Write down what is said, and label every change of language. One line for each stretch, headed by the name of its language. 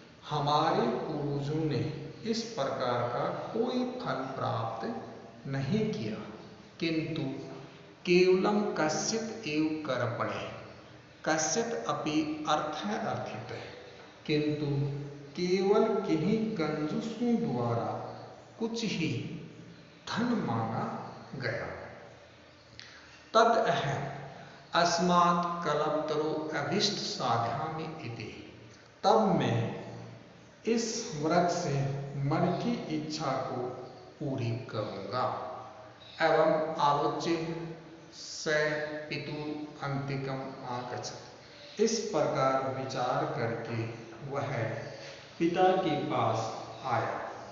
Hindi: हमारे पूर्वजों ने इस प्रकार का कोई फल प्राप्त नहीं किया, किंतु
Sanskrit: केवलम कश्चित् एव कर्मणे कश्चित् अपि अर्थः अर्थितः,
Hindi: किंतु केवल किन्हीं कंजूसों द्वारा कुछ ही धन मांगा गया।
Sanskrit: तद अहम् अस्मात् कल्पतरो अभीष्ट साध्यामि इति।
Hindi: तब मैं इस वृक्ष से मन की इच्छा को पूरी करूंगा।
Sanskrit: एवं आलोच्य स पितु अंतिकम आगच्छत्।
Hindi: इस प्रकार विचार करके वह पिता के पास आया।